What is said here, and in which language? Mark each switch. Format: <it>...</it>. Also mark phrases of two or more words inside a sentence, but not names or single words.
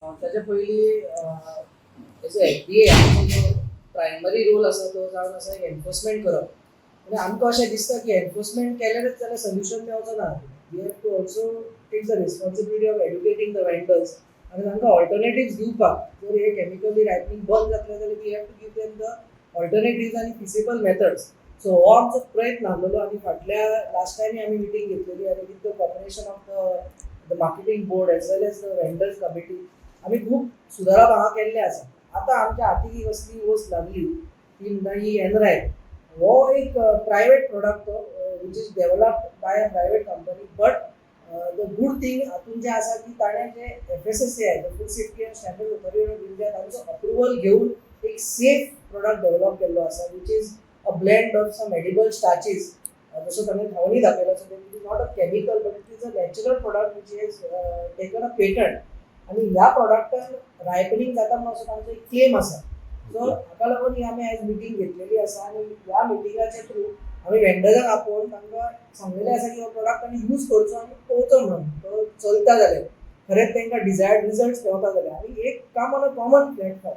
<kok>ताच्या पयलीं एज FDA आमचो जो प्रायमरी रोल आसा तो जावन आसा एनफोर्समेंट करप. म्हणजे आमकां अशें दिसता की एनफोर्समेंट केल्यारच जाल्यार सोल्युशन मेळचो ना.</kok> <en>we have to also take the responsibility of educating the vendors</en> <kok>आनी तांकां ऑल्टरनेटिव्स दिवपाक. जर हे केमिकली रायपनिंग बंद जातलें जाल्यार</kok> <en>we have to give them the alternatives आनी feasible methods.</en> <kok>सो हो आमचो प्रयत्न आसलेलो आनी फाटल्या लास्ट टायमी आमी मिटींग घेतलेली आनी</kok> <en>with the cooperation of the marketing board as well as the vendors committee</en> <kok>आमी खूब सुदारप हांगा केल्ले आसा. आतां आमच्या हाती कसली वस्त लागली ती म्हणटा ही एनरायट. हो एक</kok> <en>private product which is developed by a private company. but the good thing</en> <kok>हातून जें आसा की ताणें जे</kok> <en>FSSAI Food Safety and Standards Authority of India</en> <kok>तांचो अप्रुवल घेवन एक</kok> <en>safe product develop</en> <kok>केल्लो आसा</kok> <en>which is a blend of some edible starches.</en> <kok>जसो ताणें खावनी दाखयलो</kok> <en>so it is not a chemical but it is a natural product which is taken a patent.</en> <kok>आनी ह्या प्रोडक्टान रायपनिंग जाता म्हणून असो तांचो एक क्लेम आसा. सो हाका लागून ही आमी आयज मिटींग घेतलेली आसा आनी ह्या मिटिंगाच्या थ्रू आमी वेंडरांक आपोवन तांकां सांगलेलें आसा की हो प्रोडक्ट तांणी यूज करचो आनी पळोवचो म्हणून तो चलता जाल्यार खरेंच तांकां</kok> <en>desired results</en> <kok>मेळटा जाल्यार आनी एक</kok> <en>come on a common platform.</en>